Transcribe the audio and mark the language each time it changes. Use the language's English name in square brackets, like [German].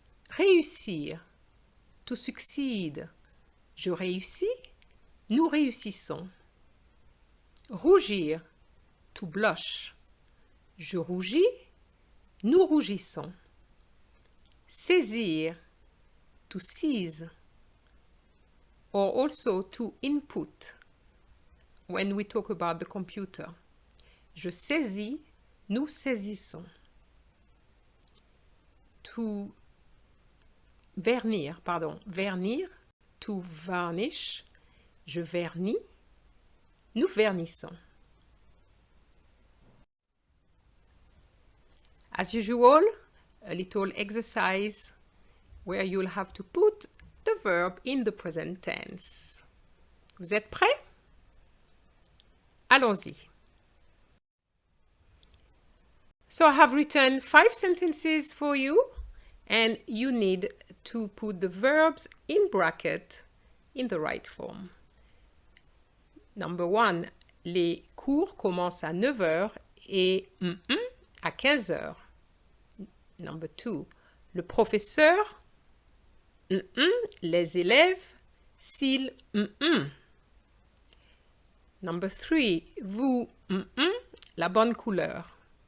[French] Réussir, [English] to succeed. [French] Je réussis, nous réussissons. Rougir, [English] to blush. [French] Je rougis, nous rougissons. Saisir, [English] to seize. Or also to input when we talk about the computer. [French] Je saisis, nous saisissons. [English] To [French] vernir, vernir, [English] to varnish. [French] Je vernis, nous vernissons. [English] As usual, a little exercise where you'll have to put the verb in the present tense. [French] Vous êtes prêts? Allons-y. [English] So I have written 5 sentences for you, and you need to put the verbs in bracket in the right form. Number 1, [French] les cours commencent à 9h et à 15h. [English] Number 2, [French] le professeur, les élèves, s'ils, [English] Number 3, [French] vous, la bonne couleur.